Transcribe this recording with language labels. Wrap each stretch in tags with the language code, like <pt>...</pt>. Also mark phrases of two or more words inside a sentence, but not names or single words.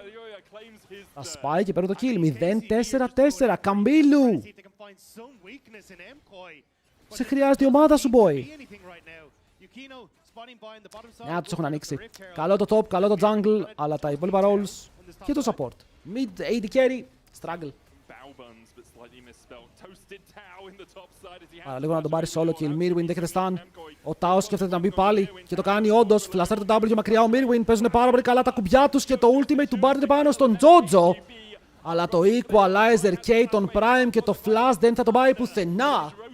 <el>Θα σπάει και παίρνει το kill. 0-4-4. Καμίλου. Σε χρειάζεται η ομάδα σου, boy. Ναι, τους έχουν ανοίξει. Καλό το top, καλό το jungle, αλλά τα υπόλοιπα roles και το support.</el> <en>Mid, AD carry, struggle.</en> <el>Άρα λίγο να τον πάρει</el> <en>solo kill.</en> <el>Mirwin δέχεται stun. Ο Tao σκέφτεται να μπει πάλι και το κάνει όντως. Φλαστάρει το W μακριά ο Mirwin. Παίζουν πάρα πολύ καλά τα κουμπιά τους και το ultimate του Bard είναι πάνω στον Jojo. Αλλά το equalizer και τον Prime και το flash δεν θα τον πάει πουθενά.</el>